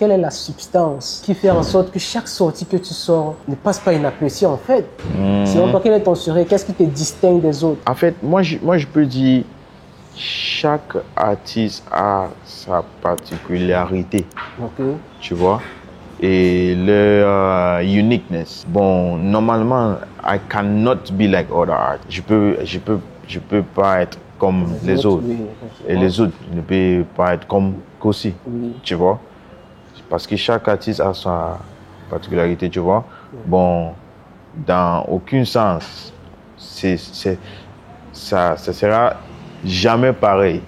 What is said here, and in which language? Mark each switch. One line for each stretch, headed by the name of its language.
French: Quelle est la substance qui fait en sorte que chaque sortie que tu sors ne passe pas inaperçue en fait? Selon toi, quel est ton secret? Qu'est-ce qui te distingue des autres? En fait, moi je peux dire chaque artiste a sa particularité. Okay. Tu vois? Et leur uniqueness. Bon, normalement,
English: I cannot be like other artists.
French: Je peux pas être comme les autres. Oui, et les autres ne peuvent pas être comme Kosi. Oui. Tu vois? Parce que chaque artiste a sa particularité, tu vois? Bon, dans aucun sens, ça sera jamais pareil.